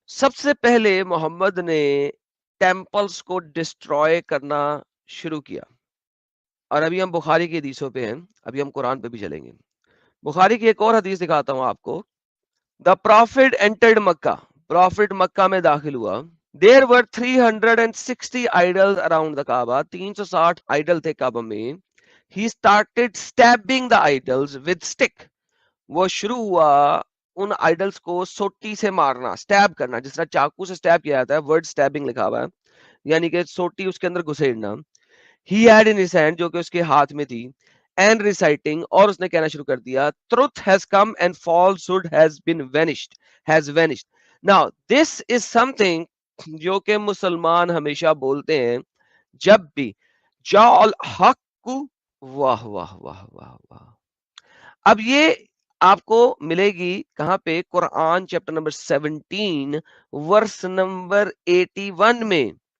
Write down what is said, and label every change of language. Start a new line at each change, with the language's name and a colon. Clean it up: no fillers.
Urdu: سب سے پہلے محمد نے ٹیمپلز کو ڈسٹروائے کرنا شروع کیا. اور ابھی ہم بخاری کی حدیثوں پہ ہیں, ابھی ہم قرآن پہ بھی چلیں گے. بخاری کی ایک اور حدیث دکھاتا ہوں آپ کو.
English: the prophet entered Mecca,
Urdu: پروفٹ مکہ میں داخل ہوا.
English: There were 360 idols around the Kaaba.
Urdu: 360 Idol تھے کعبہ میں.
English: He started stabbing the idols with stick.
Urdu: وہ شروع ہوا ان آئیڈلز کو سوٹی سے مارنا, سٹیب کرنا, جس طرح چاقو سے سٹیب کیا جاتا ہے, ورڈ سٹیبنگ لکھا ہوا ہے, یعنی کہ سوٹی اس کے اندر گھسیڑنا.
English: He had in his hand,
Urdu: جو کہ اس کے ہاتھ میں تھی,
English: and reciting,
Urdu: اور اس نے کہنا شروع کر دیا,
English: truth has come and falsehood has been vanished, has vanished. Now this is something
Urdu: جو کہ مسلمان ہمیشہ بولتے ہیں جب بھی جا الحق, واہ واہ واہ واہ واہ. اب یہ آپ کو ملے گی کہاں پہ؟ قرآن چیپٹر نمبر 17 ورس نمبر 81 میں.